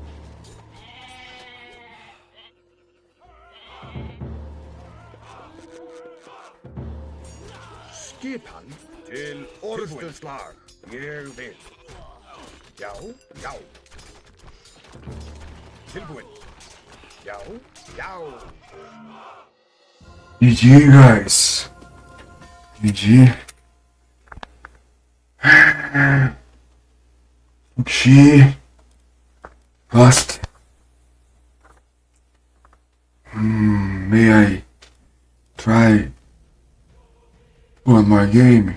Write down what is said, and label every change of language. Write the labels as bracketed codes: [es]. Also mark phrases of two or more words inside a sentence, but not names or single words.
[is] Skipan. Til orustu slag. Ég vil. Já, já. Tilbúin. Já, já. [en] GG, guys. GG. She lost. May I try one more game?